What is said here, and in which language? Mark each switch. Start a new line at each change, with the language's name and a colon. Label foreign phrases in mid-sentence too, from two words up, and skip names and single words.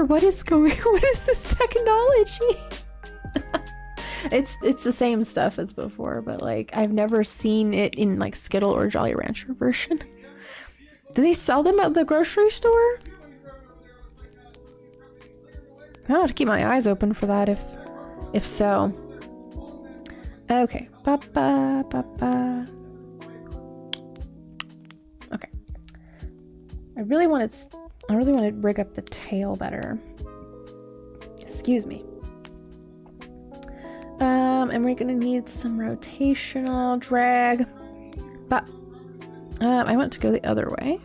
English: What is this technology? It's the same stuff as before, but like I've never seen it in like Skittle or Jolly Rancher version. Do they sell them at the grocery store? I'll have to keep my eyes open for that if so. Okay. Ba, ba, ba, ba. Okay. I really want to rig up the tail better. Excuse me. And we're gonna need some rotational drag. But I want to go the other way.